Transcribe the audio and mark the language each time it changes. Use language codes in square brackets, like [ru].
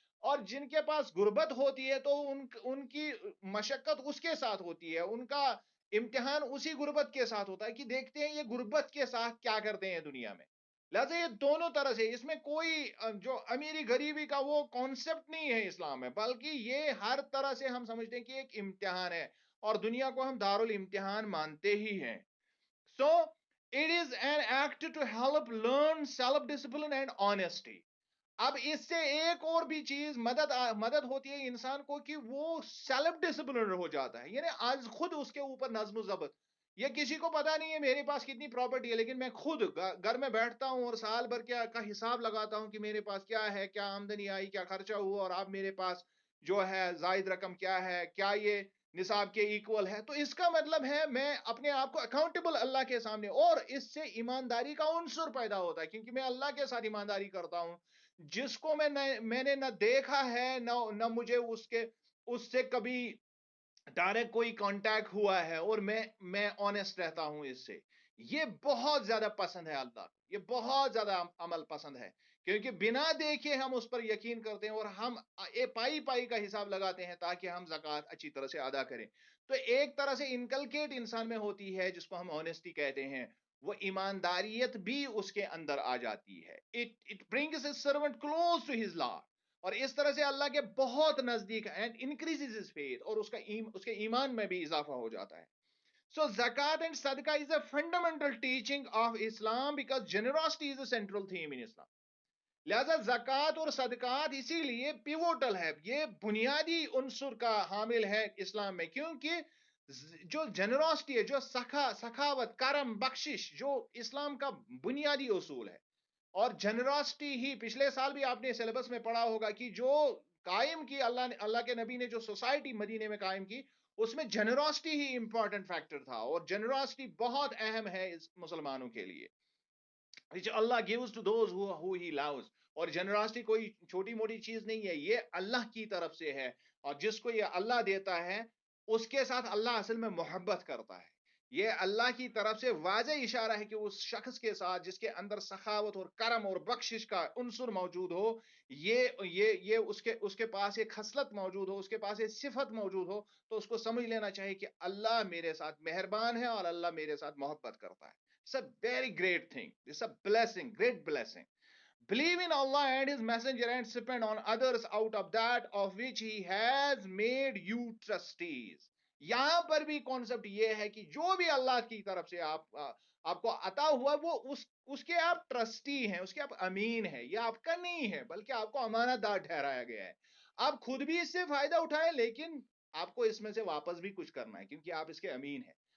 [ur] اور جن کے پاس غربت ہوتی ہے تو ان کی مشقت اس کے ساتھ ہوتی ہے، ان کا امتحان اسی غربت کے ساتھ ہوتا ہے کہ دیکھتے ہیں یہ غربت کے ساتھ کیا کرتے ہیں دنیا میں. لہذا یہ دونوں طرح سے، اس میں کوئی جو امیری غریبی کا وہ کانسیپٹ نہیں ہے اسلام میں، بلکہ یہ ہر طرح سے ہم سمجھتے ہیں کہ ایک امتحان ہے، اور دنیا کو ہم دارالامتحان مانتے ہی ہیں. [en] So it is an act to help learn self discipline and honesty. [ur] اب اس سے ایک اور بھی چیز مدد ہوتی ہے انسان کو کہ وہ سیلف ڈسپلن ہو جاتا ہے، یعنی آج خود اس کے اوپر نظم و ضبط. یہ کسی کو پتا نہیں ہے میرے پاس کتنی پراپرٹی ہے، لیکن میں خود گھر میں بیٹھتا ہوں اور سال بھر کا حساب لگاتا ہوں کہ میرے پاس کیا ہے، کیا آمدنی آئی، کیا خرچہ ہوا، اور اب میرے پاس جو ہے زائد رقم کیا ہے، کیا یہ نصاب کے ایکول ہے. تو اس کا مطلب ہے میں اپنے آپ کو اکاؤنٹیبل اللہ کے سامنے، اور اس سے ایمانداری کا عنصر پیدا ہوتا ہے کیونکہ میں اللہ کے ساتھ ایمانداری کرتا ہوں جس کو میں نے نہ دیکھا ہے، نہ مجھے اس سے کبھی ڈائریکٹ کوئی کانٹیکٹ ہوا ہے، اور میں آنےسٹ رہتا ہوں اس سے. یہ بہت زیادہ پسند ہے اللہ کو، یہ بہت زیادہ عمل پسند ہے کیونکہ بنا دیکھے ہم اس پر یقین کرتے ہیں اور ہم پائی پائی کا حساب لگاتے ہیں تاکہ ہم زکوٰۃ اچھی طرح سے ادا کریں. تو ایک طرح سے انکلکیٹ انسان میں ہوتی ہے جس کو ہم آنےسٹی کہتے ہیں، وہ ایمانداریت بھی اس کے اندر آ جاتی ہے. [en] It brings his servant close to his Lord. [ur] اور اس طرح سے اللہ کے بہت نزدیک [en] and increases his faith, [ur] اور اس کے ایمان میں بھی اضافہ ہو جاتا ہے. [en] So زکات and صدقہ is a fundamental teaching of Islam because generosity is a central theme in Islam. [ur] لہذا زکات اور صدقات اسی لیے پیوٹل ہے، یہ بنیادی عنصر کا حامل ہے اسلام میں، کیونکہ جو جنرosity ہے، جو سخاوت، کرم، بخشش، جو اسلام کا بنیادی اصول ہے. اور جنرosity ہی پچھلے سال بھی آپ نے سلیبس میں پڑھا ہوگا کہ جو قائم کی اللہ کے نبی نے جو سوسائٹی مدینے میں قائم کی، اس میں جنرosity ہی امپورٹنٹ فیکٹر تھا، اور جنرosity بہت اہم ہے اس مسلمانوں کے لیے. اللہ [en] gives to those who he loves. [ur] اور جنرosity کوئی چھوٹی موٹی چیز نہیں ہے، یہ اللہ کی طرف سے ہے، اور جس کو یہ اللہ دیتا ہے اس کے ساتھ اللہ اصل میں محبت کرتا ہے. یہ اللہ کی طرف سے واضح اشارہ ہے کہ اس شخص کے ساتھ جس کے اندر سخاوت اور کرم اور بخشش کا عنصر موجود ہو، یہ اس کے پاس ایک خصلت موجود ہو، اس کے پاس ایک صفت موجود ہو، تو اس کو سمجھ لینا چاہیے کہ اللہ میرے ساتھ مہربان ہے اور اللہ میرے ساتھ محبت کرتا ہے. [en] It's a very great thing. It's a blessing, great blessing. Believe in Allah and His Messenger and spend on others out of that of which He has made you trustees. [ur] یہاں پر بھی کانسیپٹ یہ ہے کہ جو بھی اللہ کی طرف سے آپ کو عطا ہوا وہ اس کے آپ ٹرسٹی ہیں، اس کے آپ امین ہیں. یہ آپ کا نہیں ہے بلکہ آپ کو امانت دار ٹھہرایا گیا ہے. آپ خود بھی اس سے فائدہ اٹھائیں، لیکن آپ کو اس میں سے واپس بھی کچھ کرنا ہے کیونکہ آپ اس کے امین ہیں.